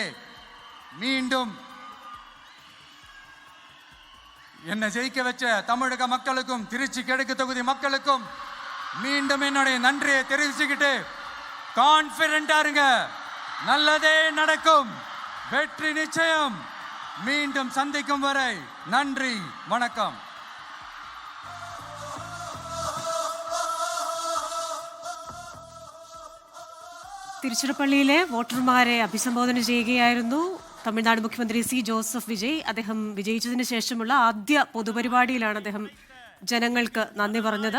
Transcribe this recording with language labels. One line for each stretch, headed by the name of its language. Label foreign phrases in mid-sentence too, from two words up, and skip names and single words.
Tamil: மீண்டும் என்னை ஜெயிக்க வச்ச தமிழக மக்களுக்கும் திருச்சி கிழக்கு தொகுதி மக்களுக்கும் மீண்டும் என்னுடைய நன்றியை தெரிவிச்சுக்கிட்டு கான்பிடென்டா இருங்க, நல்லதே நடக்கும், வெற்றி நிச்சயம். மீண்டும் சந்திக்கும் வரை நன்றி, வணக்கம்.
Malayalam: തിരുച്ചിറപ്പള്ളിയിലെ വോട്ടർമാരെ അഭിസംബോധന ചെയ്യുകയായിരുന്നു തമിഴ്നാട് മുഖ്യമന്ത്രി സി ജോസഫ് വിജയ്. അദ്ദേഹം വിജയിച്ചതിന് ശേഷമുള്ള ആദ്യ പൊതുപരിപാടിയിലാണ് അദ്ദേഹം ജനങ്ങൾക്ക് നന്ദി പറഞ്ഞത്.